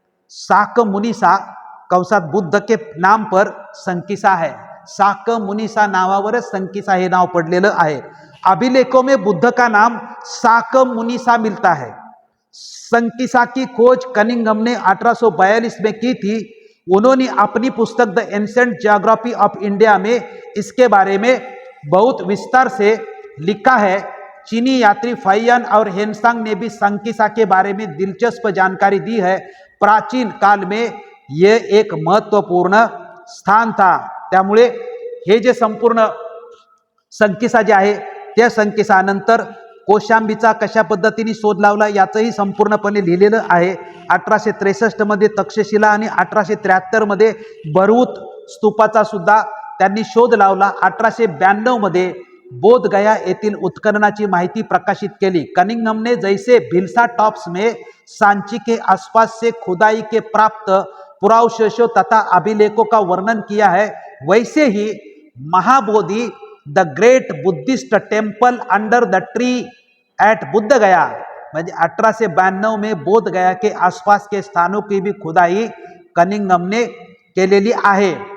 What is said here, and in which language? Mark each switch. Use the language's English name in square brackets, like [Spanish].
[Hindi] साकमुनिसा [Marathi] कंसात [Hindi] बुद्ध के नाम पर संकिसा है. [Marathi] साकमुनिसा नावावरच संकिसा हे नाव पडलेलं आहे. [Hindi] अभिलेखों में बुद्ध का नाम साकमुनिसा मिलता है. संकिसा की खोज कनिंघम ने 1842 में की थी. उन्होंने अपनी पुस्तक the ancient geography of India में इसके बारे में बहुत विस्तार से लिखा है. चीनी यात्री फैयान और हेनसांग ने भी संकिसा के बारे में दिलचस्प जानकारी दी है. प्राचीन काल में यह एक महत्वपूर्ण स्थान था. [Marathi] त्यामुळे हे जे संपूर्ण संकिसा जे आहे त्या संकिसानंतर कोशांबीचा कशा पद्धतीने शोध लावला याचंही संपूर्णपणे लिहिलेलं आहे. 1863 मध्ये तक्षशिला आणि 1873 मध्ये भरूच स्तूपाचा सुद्धा त्यांनी शोध लावला. 1892 मध्ये बोधगया येथील उत्खननाची माहिती प्रकाशित केली. [Hindi] कनिंघम ने जैसे भिलसा टॉप्स में सांची के आसपास से खुदाई के प्राप्त पुरावशेषों तथा अभिलेखों का वर्णन किया है, वैसे ही Mahabodhi the great Buddhist temple under the tree eight Buddha गया, [Marathi] म्हणजे [Hindi] 1892 में बोध गया के आसपास के स्थानों की भी खुदाई कनिंघम ने [Marathi] केलेली आहे.